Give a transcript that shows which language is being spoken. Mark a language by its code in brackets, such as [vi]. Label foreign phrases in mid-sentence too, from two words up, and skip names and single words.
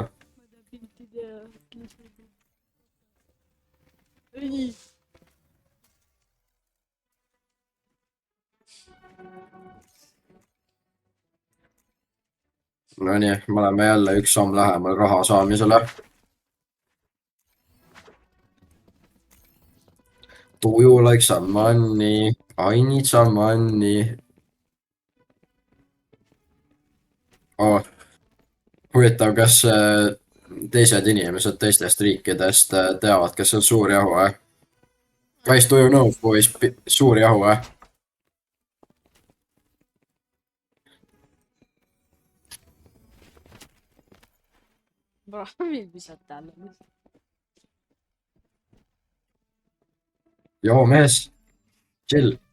[et] ma ei taha pilti teha . ei . Nonii , me oleme jälle üks samm lähemal raha saamisele . [en] Do you like some money ? I need some money . oh . [et] huvitav , kas teised inimesed teistest riikidest teavad, kes on suur jahu, [en] Guys, do you know who is suur jahu, [et] Bro, mis sa täällä? Joo, mees. Chill.